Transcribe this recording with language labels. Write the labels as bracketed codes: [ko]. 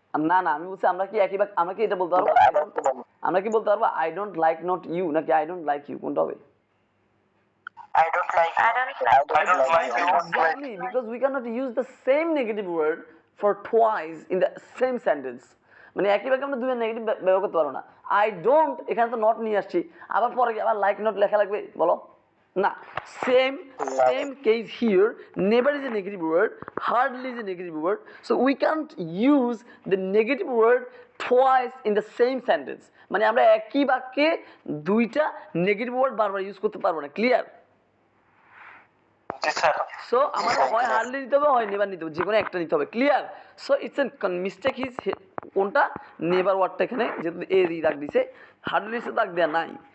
[bn] না না, আমি বলছি আমরা কি একই আমরা কি এটা বলতে পারবো? আমরা কি বলতে পারবো [en] I don't like not you নাকি I don't like you, [bn] কোনটা হবে? [en] I don't like you. Exactly, because we cannot use the same negative word for twice in the same sentence. [bn] মানে একই বাক্যে আমরা দুইবার নেগেটিভ ব্যবহার করতে পারবো না। I don't, এখানে তো নট নিয়ে আসছি, আবার পরে আবার লাইক নট লেখা লাগবে, বলো না? [en] Same case here. Never is a negative word, hardly is a negative word, so we can't use the negative word twice in the same sentence. [bn] মানে আমরা একই বাক্যে দুইটা নেগেটিভ ওয়ার্ড বারবার ইউজ করতে পারবো না। ক্লিয়ার? সো আমাদের হয় হার্ডলি নিতে হবে, হয় নেভার নিতে হবে, যে কোনো একটা নিতে হবে। Clear? [en] so it's an mistake is [bn] কোনটা? নেভার ওয়ার্ডটা এখানে যেহেতু এ দিয়ে দাগ দিছে, হার্ডলি সে দাগ দেওয়া নাই।